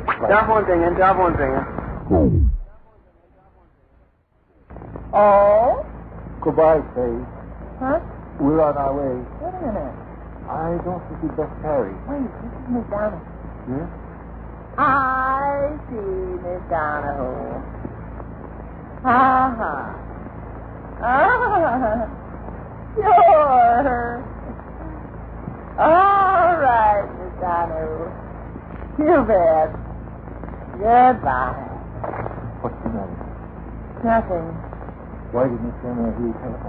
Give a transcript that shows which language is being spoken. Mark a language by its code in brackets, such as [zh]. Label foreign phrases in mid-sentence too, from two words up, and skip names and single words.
[en] Job one thing. Oh? Goodbye, Faye. Huh? We're on our way. Wait a minute. I don't think you'd best tarry. Wait, this is Miss Donahue. Yes? I see Miss Donahues. Ha-ha. Ah, sure. All right, Miss Donahues. You bet. Goodbye. What's the matter? Nothing. Why didn't Miss Donahue telephone?